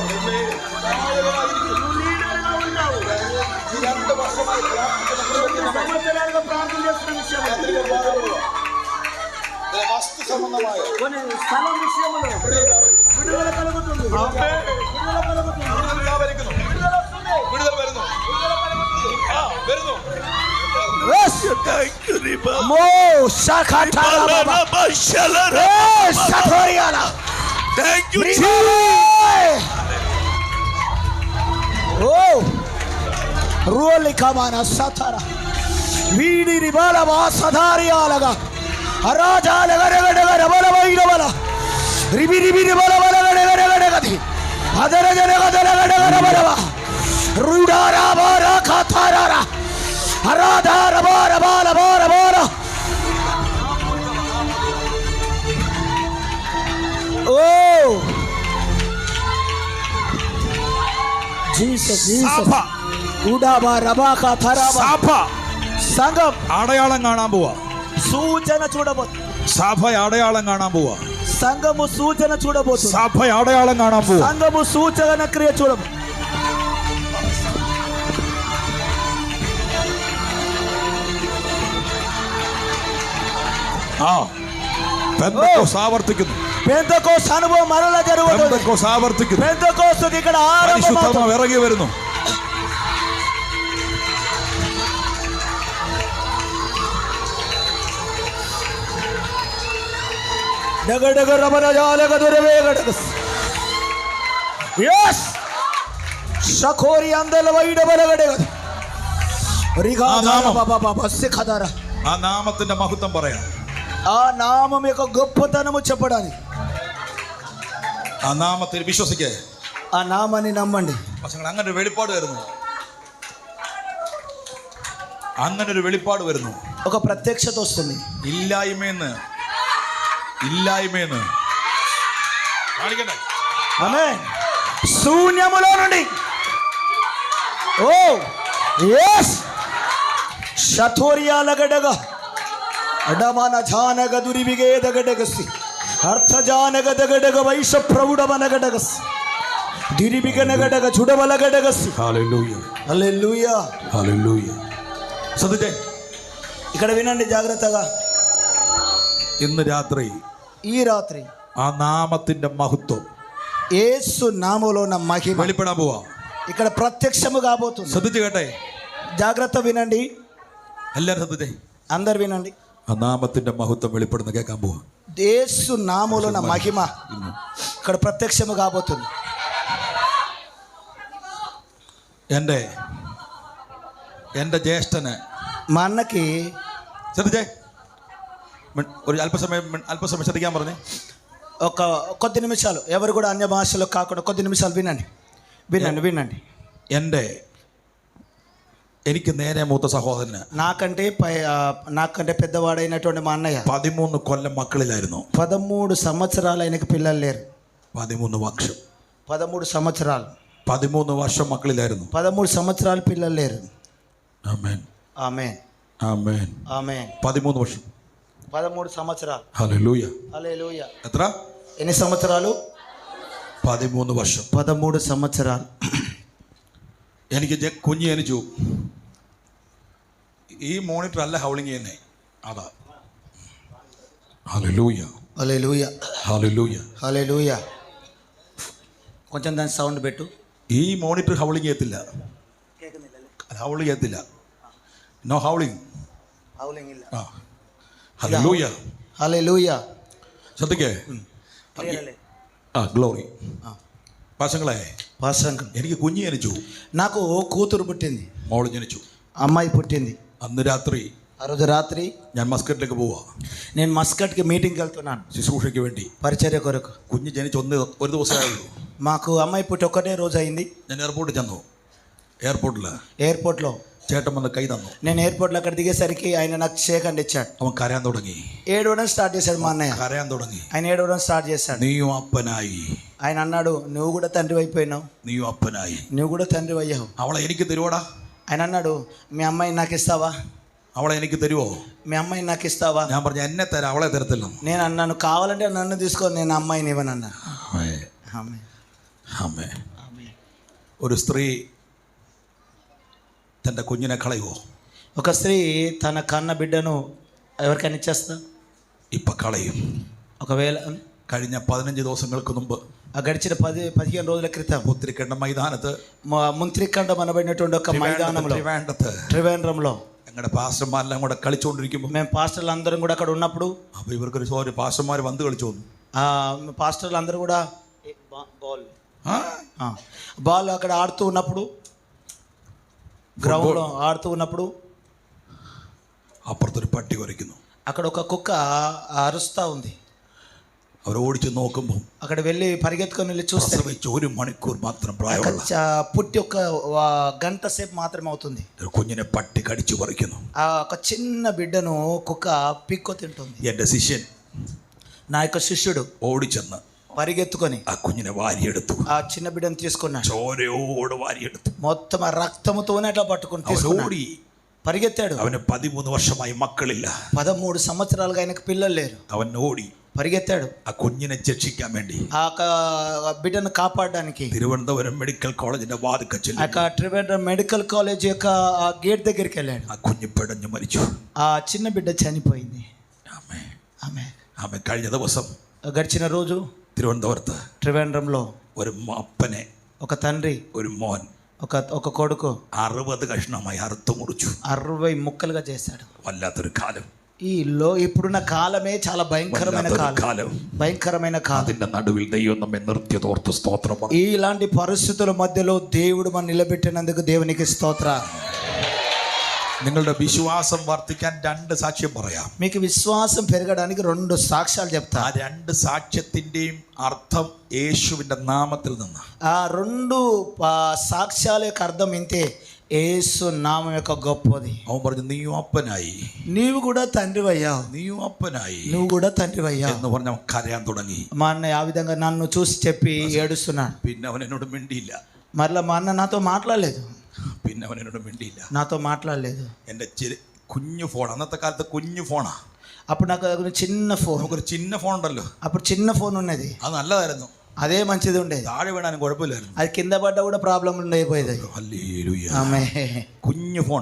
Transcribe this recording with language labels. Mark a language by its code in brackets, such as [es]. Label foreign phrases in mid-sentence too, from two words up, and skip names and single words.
[te] నువ్వు లీడర్గా ఉంటావు. సంవత్సరాలుగా ప్రార్థన చేస్తున్న విషయం కొన్ని స్థలం విషయంలో విడుదల కలుగుతుంది. విడుదల కలుగుతుంది. విడుదల వస్తుంది. [en] Thank you, Ruoli kamana satara. Vidi ribala vasadari alaga. Araja alaga daga daga rabala vaida bala. Ribi ribi ribala bala daga daga daga di. Adara daga daga daga rabala ba. Rudara bara khatarara. Arada rabara bala bara bara. Oh. Jesus, Jesus. [ml] സഭ സംഘം അടയാളം കാണാൻ പോവാ. [te] സൂചന చూడబోతుంది. [ml] സഭ അടയാളം കാണാൻ പോവാ. [te] സംഘము సూచన చూడబోతుంది. [ml] സഭ അടയാളം കാണാൻ പോവാ. [te] സംഘము సూచన క్రియ చూడబోతుంది. [ml] പെന്തക്കോസ്ത് ആവർത്തിക്കുന്നു. പെന്തക്കോസ്ത് അനുഭവം മരള ജరుగుతుంది. പെന്തക്കോസ്ത് ആവർത്തിക്കുന്നു. [te] പെന്തക്കോസ്ത് ఇక్కడ [ml] ആരംഭമാകുന്നു. ഇറങ്ങി വരുന്നു. ഡഗഡഗ റബരജാലഗ ദുരവേഗഡഗസ്. യെസ് ശഖോരി അന്തല വൈഡബലഗഡഗ. റിഗാദാ ബാബാ ബസ്സഖദാര. ആ നാമത്തിന്റെ മഹത്വം പറയാം. [te] ആ നാമം యొక్క గొప్పతనము చెప్పడానికి. [ml] ആ നാമത്തിൽ വിശ്വസിക്കേ. [te] ആ നാമാన్ని నమ్మండి. [ml] പക്ഷേ അങ്ങനെ ഒരു വെളിപ്പാട് വരുന്നു. അങ്ങനെ ഒരു വെളിപ്പാട് വരുന്നു. [te] ఒక ప్రత్యక్షత వస్తుంది. [ml] ഇല്ലായ്മയെന്ന് കാണിക്കട്ടെ. [te] ఆమేన్. శూన్యములో నుండి ఓ yes శతోరియా లగడగ అడమన జానగ దురివిగే దగడగసి అర్థ జానగ దగడగ వైష ప్రౌఢవనగడగసి దిరివిగనగడగ చుడవలగడగసి. హల్లెలూయా హల్లెలూయా [ml] హల్లెలూయా. ശ്രദ്ധിച്ചേ. [te] ఇక్కడ వినండి జాగ్రత్తగా. [ml] ഇന്ന് രാത്രി [te] ఈ రాత్రి [ml] ആ നാമത്തിന്റെ മഹത്വം [te] యేసు నామములో ఉన్న మహిమ [ml] വെളിപ്പെടാൻ പോവാ. [te] ఇక్కడ ప్రత్యక్షము కాబోతుంది. [ml] ശ്രദ്ധിച്ചു കേട്ടെ. [te] జాగ్రత్త వినండి. [ml] എല്ലാരും ശ്രദ്ധിച്ചേ. [te] అందరు వినండి. [ml] ആ നാമത്തിന്റെ മഹത്വം വെളിപ്പെടുന്ന കേൾക്കാൻ പോവാ. [te] యేసు నామములో ఉన్న మహిమ ఇక్కడ ప్రత్యక్షము కాబోతుంది. [ml] എൻ്റെ ജ്യേഷ്ഠന് [te] మా అన్నకి [ml] ശ്രദ്ധിച്ചേ. ഒരു അല്പസമയം ശ്രദ്ധിക്കാൻ പറഞ്ഞേ. [te] ఒక కొద్ది నిమిషాలు ఎవరు కూడా అన్య భాషలో కాకుండా కొద్ది నిమిషాలు వినండి. [ml] എനിക്ക് നേരെ മൂത്ത സഹോദരന് [te] నాకంటే పెద్దవాడైనటువంటి మా అన్నయ్య [ml] 13 കൊല്ലം മക്കളിലായിരുന്നു. [te] 13 సంవత్సరాలు ఆయనకి పిల్లలు లేరు. [ml] 13 വർഷം [te] 13 సంవత్సరాలు [ml] 13 വർഷം മക്കളിലായിരുന്നു. [te] 13 సంవత్సరాలు పిల్లలు లేరు. [ml] ആമേൻ [te] ఆమేన్ [ml] ആമേൻ [te] ఆమేన్. [ml] 13 വർഷം [te] 13 సంవత్సరాలు. [ml] ഹല്ലേലൂയ [te] హల్లెలూయా. [ml] എത്ര? [te] ఎన్ని సంవత్సరాలు? [ml] 13 വർഷം [te] 13 సంవత్సరాలు. [ml] എനിക്ക് കുഞ്ഞ് ജനിച്ചു. ഈ മോണിറ്റർ അല്ല ഹൗളിംഗ് ചെയ്യുന്നേ, അതാ. ഹല്ലേലൂയ [te] హల్లెలూయా [ml] ഹല്ലേലൂയ [te] హల్లెలూయా. కొంచెం దాని సౌండ్ పెట్టు. [ml] ഈ മോണിറ്റർ ഹൗളിംഗ് ചെയ്യത്തില്ല. ഹൗളിംഗ് ചെയ്യത്തില്ല. [en] no howling. [ml] ആ ഹല്ലേലൂയ ഹല്ലേലൂയ. ശ്രദ്ധിക്കേ. ആ ഗ്ലോറി. പാശങ്ങളെ എനിക്ക് കുഞ്ഞ് ജനിച്ചു. [te] నాకు కూతురు పుట్టింది. [ml] മോള് ജനിച്ചു. [te] అమ్మాయి పుట్టింది. [ml] അന്ന് രാത്രി [te] ఆ రోజు రాత్రి [ml] ഞാൻ മസ്കറ്റിലേക്ക് പോവാ. [te] నేను మస్కట్కి మీటింగ్కి వెళ్తున్నాను [ml] ശുശ്രൂഷയ്ക്ക് വേണ്ടി, [te] పరిచర్య కొరకు. [ml] കുഞ്ഞ് ജനിച്ച് ഒരു ദിവസമേ ഉള്ളൂ. [te] మాకు అమ్మాయి పుట్టి ఒకటే రోజు అయింది. [ml] ഞാൻ എയർപോർട്ടിൽ ചെന്നു. എയർപോർട്ടിൽ [te] ఎయిర్పోర్ట్లో [ml] ചേട്ടൻ വന്ന് കൈ തന്നു. [te] నేను ఎయిర్పోర్ట్లో అక్కడ దిగేసరికి ఆయన నాకు [en] shake hand [te] ఇచ్చాడు. [ml] അവൻ കരയാൻ തുടങ്ങി. [te] ఏడవడం స్టార్ట్ చేశాడు మా అన్నయ్య. [ml] കരയാൻ തുടങ്ങി. [te] ఆయన ఏడవడం స్టార్ట్ చేశాడు. [ml] നീയും അപ്പനായി. [te] ఆయన అన్నాడు నువ్వు కూడా తండ్రి అయిపోయినావు, [ml] നീയും അപ്പനായി. [te] నువ్వు కూడా తండ్రి అయ్యావు. [ml] അവളെ എനിക്ക് തരുവോടാ? [te] ఆయన అన్నాడు మీ అమ్మాయిని నాకు ఇస్తావా? [ml] അവളെ എനിക്ക് തരുവോ? [te] మీ అమ్మాయిని నాకు ఇస్తావా? [ml] ഞാൻ പറഞ്ഞു എന്നെ തരാം, അവളെ തരത്തില്ല. [te] నేను అన్నాను కావాలంటే నన్ను తీసుకో, నేను అమ్మాయిని ఇవ్వను అన్నా. [ml] ഒരു സ്ത്രീ തൻ്റെ കുഞ്ഞിനെ കളയുവോ? [te] ఒక స్త్రీ తన కన్న బిడ్డను ఎవరికైనా ఇచ్చేస్తా? [ml] ഇപ്പം കളയും. [te] ఒకవేళ [ml] കഴിഞ്ഞ 15 ദിവസങ്ങൾക്ക് മുമ്പ് [te] గడిచిన 15 రోజుల క్రితం [ml] പുത്തിരിക്കണ്ട മൈതാനത്ത്, [te] ముంత్రికండం అనబడినటువంటి ఒక మైదానంలో త్రివేంద్రంలో [ml] ഞങ്ങളുടെ പാസ്റ്റർമാരെല്ലാം കൂടെ കളിച്ചുകൊണ്ടിരിക്കുമ്പോൾ, [te] మేము పాస్టర్లు అందరం కూడా అక్కడ ఉన్నప్పుడు, [ml] അപ്പോൾ ഇവർക്കൊരു പാസ്റ്റർമാർ വന്ന് കളിച്ചു വന്നു. [te] పాస్టర్లు అందరూ కూడా బాల్ అక్కడ ఆడుతూ ఉన్నప్పుడు, గ్రౌండ్లో ఆడుతూ ఉన్నప్పుడు [ml] അപ്പുറത്തൊരു പട്ടി കുരയ്ക്കുന്നു. [te] అక్కడ ఒక కుక్క అరుస్తూ ఉంది. [ml] അവർ ഓടിച്ചു നോക്കുമ്പോൾ [te] అక్కడ వెళ్ళి పరిగెత్తుకొని వెళ్ళి చూస్తే [ml] 1 മണിക്കൂർ മാത്രം പ്രായമുള്ള [te] పుట్టి ఒక గంట సేపు మాత్రమే అవుతుంది. [ml] കുഞ്ഞിനെ പട്ടി കടിച്ചു പറിക്കുന്നു. [te] ఆ ఒక చిన్న బిడ్డను కుక్క పిక్కో తింటుంది. [ml] എൻ്റെ ശിഷ്യൻ, [te] నా యొక్క శిష్యుడు [ml] ഓടിച്ചെന്ന് [te] పరిగెత్తుకొని [ml] ആ കുഞ്ഞിനെ വാരിയെടുത്തു. [te] ఆ చిన్న బిడ్డను తీసుకున్నాడు. [ml] ചോരയോട് വാരിയെടുത്തു. [te] మొత్తం ఆ రక్తముతోనే అట్లా పట్టుకుని [ml] ഓടി [te] పరిగెత్తాడు. [ml] അവന് 13 വർഷമായി മക്കളില്ല. [te] 13 సంవత్సరాలుగా ఆయనకు పిల్లలు లేరు. [ml] അവൻ ഓടി [te] పరిగెత్తాడు [ml] ആ കുഞ്ഞിനെ രക്ഷിക്കാൻ വേണ്ടി. [te] ఆ బిడ్డను కాపాడడానికి [ml] തിരുവനന്തപുരം മെഡിക്കൽ കോളേജിന്റെ വാതിൽക്കൽ ചെന്നു. [te] ఆ ట్రివేంద్రం మెడికల్ కాలేజ్ యొక్క ఆ గేట్ దగ్గరికి వెళ్ళాడు. [ml] ആ കുഞ്ഞ് പിടഞ്ഞു മരിച്ചു. [te] ఆ చిన్న బిడ్డ చనిపోయింది. [ml] ആമേൻ. കഴിഞ്ഞ ദിവസം [te] గడిచిన రోజు [ml] തിരുവനന്തപുരത്ത് [te] త్రివేంద్రంలో [ml] ഒരു അപ്പനെ, [te] ఒక తండ్రి, [ml] ഒരു മോൻ [te] ఒక కొడుకు [ml] 60 കഷ്ണമായി അറുത്തു മുറിച്ചു. [te] 60 ముక్కలుగా చేశాడు. [ml] വല്ലാത്തൊരു കാലം. [te] ఇప్పుడున్న కాలమే చాలా భయంకరమైన కాలం. భయంకరమైన కాలం. [ml] അതിന്റെ നടുവിൽ ദൈവം നമ്മെ നിർത്തിയതോർത്ത് സ്തോത്രം. [te] ఇలాంటి పరిస్థితుల మధ్యలో దేవుడు మనం నిలబెట్టినందుకు దేవునికి స్తోత్రం. [ml] നിങ്ങളുടെ വിശ്വാസം വർദ്ധിക്കാൻ 2 സാക്ഷ്യം പറയാം. [te] మీకు విశ్వాసం పెరగడానికి 2 సాక్ష్యాలు చెప్తా. [ml] ആ 2 സാക്ഷ്യത്തിന്റെയും అర్థం యేసుവിന്റെ നാമത്തിൽ നിന്ന്. [te] ఆ 2 సాక్ష్యాల యొక్క అర్థం ఇంతే, యేసు నామం యొక్క గొప్పది. [ml] അവൻ പറഞ്ഞു നീയും അപ്പനായി. [te] నీవు కూడా తండ్రి అయ్యావు. [ml] നീയും അപ്പനായി. [te] నువ్వు కూడా తండ్రి అయ్యావు [ml] എന്ന് പറഞ്ഞ് അവൻ കരയാൻ തുടങ്ങി. [te] మా అన్నయ్య ఆ విధంగా నన్ను చూసి చెప్పి ఏడుస్తున్నాడు. [ml] പിന്നെ അവൻ എന്നോട് മിണ്ടിയില്ല. [te] మరలా మా అన్న నాతో మాట్లాడలేదు. [ml] പിന്നെ അവൻ എന്നോട് മിണ്ടിയില്ല. [te] నాతో మాట్లాడలేదు. [ml] എൻ്റെ കുഞ്ഞു ഫോൺ, അന്നത്തെ കാലത്ത് കുഞ്ഞു ഫോണാ. [te] అప్పుడు నాకు చిన్న ఫోన్, [ml] നമുക്കൊരു ചിന്ന ഫോൺ ഉണ്ടല്ലോ, [te] అప్పుడు చిన్న ఫోన్ ఉన్నది. [ml] അത് നല്ലതായിരുന്നു. [te] అదే మంచిది ఉండేది. [ml] താഴെ വീണാനും കുഴപ്പമില്ലായിരുന്നു. [te] అది కింద పడ్డా కూడా ప్రాబ్లం ఉండైపోయేది. ఆమె [ml] കുഞ്ഞു ഫോൺ,